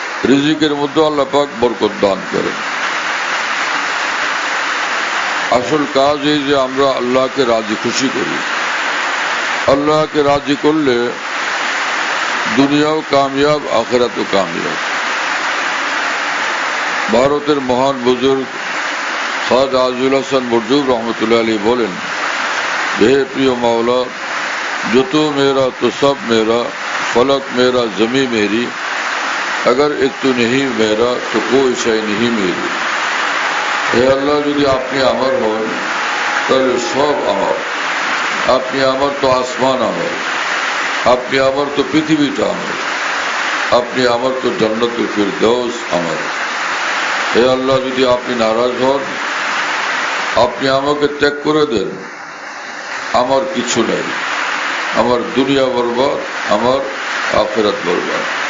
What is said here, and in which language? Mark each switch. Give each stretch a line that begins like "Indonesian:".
Bangla: রিজিকের মধ্যে আল্লাহ পাক বরকত দান করেন। আসল কাজ এই যে আমরা আল্লাহকে রাজি খুশি করি। আল্লাহকে রাজি করলে দুনিয়াও কামিয়াব, আখিরাতও কামিয়াব। ভারতের মহান বুজুর্গ
Hindi: খাজা আজিজুল হাসান বরজুব रहमतुल्लाह अलैह बोलें, हे प्रिय मौला, जो तू मेरा तो सब मेरा, फलक मेरा जमी मेरी, अगर एक तू नहीं मेरा तो कोई शय नहीं मेरी। हे अल्लाह,
Bangla: যদি আপনি আমার হন তাহলে সব আমার। আপনি আমার তো আসমান আমার, আপনি আমার তো পৃথিবীটা আমার, আপনি আমার তো জান্নাতুল ফিরদৌস আমার। হে আল্লাহ, যদি আপনি নারাজ হন, আপনি আমাকে ত্যাগ করে দেন, আমার কিছু নেই, আমার দুনিয়া বরবাদ, আমার আখিরাত বরবাদ।